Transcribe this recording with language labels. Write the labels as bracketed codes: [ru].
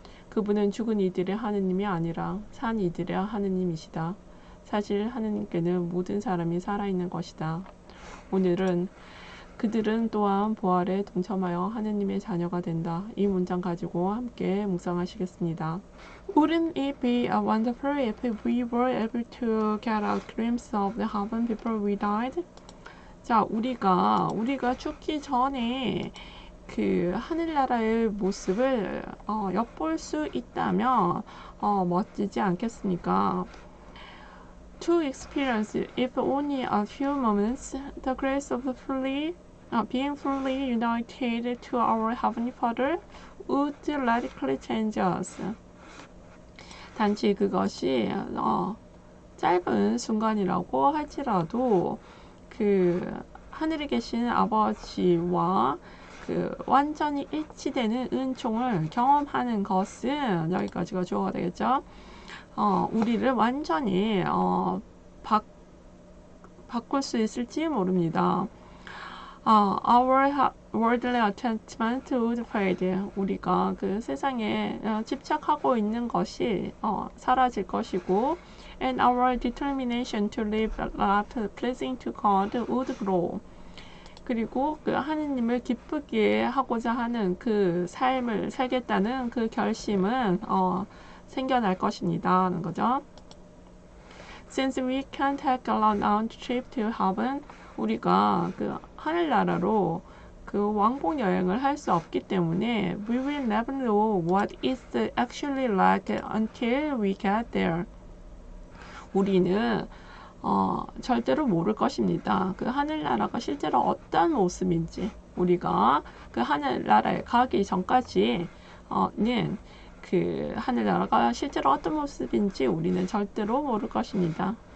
[ko] 그분은 죽은 이들의 하느님이 아니라 산 이들의 하느님이시다. 사실 하느님께는 모든 사람이 살아있는 것이다. 오늘은 그들은 또한 부활에 동참하여 하느님의 자녀가 된다. 이 문장 가지고 함께 묵상하시겠습니다. [en] Wouldn't it be wonderful if we were able to get a glimpse of the heaven before we died? [ko] 자, 우리가 죽기 전에 그 하늘나라의 모습을 엿볼 수 있다면 멋지지 않겠습니까? [en] To experience, if only a few moments, the grace of being fully united to our Heavenly Father would radically change us. [ko] 단지 그것이 짧은 순간이라고 할지라도 그 하늘에 계신 아버지와 그 완전히 일치되는 은총을 경험하는 것은 여기까지가 주어가 되겠죠. 우리를 완전히 바꿀 수 있을지 모릅니다. [en] Our worldly attachment would fade. [ko] 우리가 그 세상에 집착하고 있는 것이 사라질 것이고, [en] and our determination to live a life pleasing to God would grow. [ko] 그리고 그 하느님을 기쁘게 하고자 하는 그 삶을 살겠다는 그 결심은 생겨날 것입니다. 하는 거죠. [en] Since we can't take a long trip to heaven, [ko] 우리가 그 하늘나라로 그 왕복 여행을 할 수 없기 때문에 [en] we will never know what it's actually like until we get there. [ko] 우리는 절대로 모를 것입니다. 그 하늘나라가 실제로 어떤 모습인지 우리가 그 하늘나라에 가기 전까지는 그 하늘나라가 실제로 어떤 모습인지 우리는 절대로 모를 것입니다.